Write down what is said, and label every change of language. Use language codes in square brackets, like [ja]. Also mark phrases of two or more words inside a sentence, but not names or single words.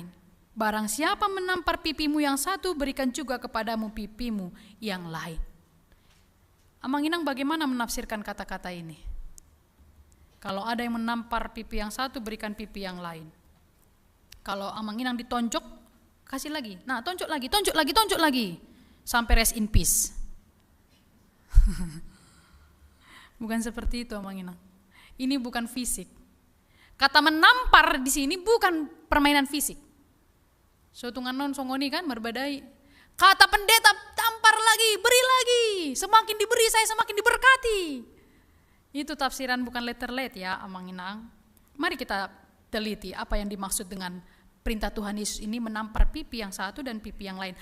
[id] Barang siapa menampar pipimu yang satu, berikan juga kepadamu pipimu yang lain. Amanginang bagaimana menafsirkan kata-kata ini? Kalau ada yang menampar pipi yang satu, berikan pipi yang lain. Kalau Amanginang ditonjok, kasih lagi, nah tonjok lagi, sampai [en] rest in peace. [id] Bukan seperti itu Amanginang. Ini bukan fisik. Kata menampar di sini bukan permainan fisik. [bbc] Sotungan non songoni kan merbadai. [id] Kata pendeta tampar lagi, beri lagi, semakin diberi saya semakin diberkati. Itu tafsiran bukan letter-let ya Amanginang. Mari kita teliti apa yang dimaksud dengan perintah Tuhan Yesus ini menampar pipi yang satu dan pipi yang lain.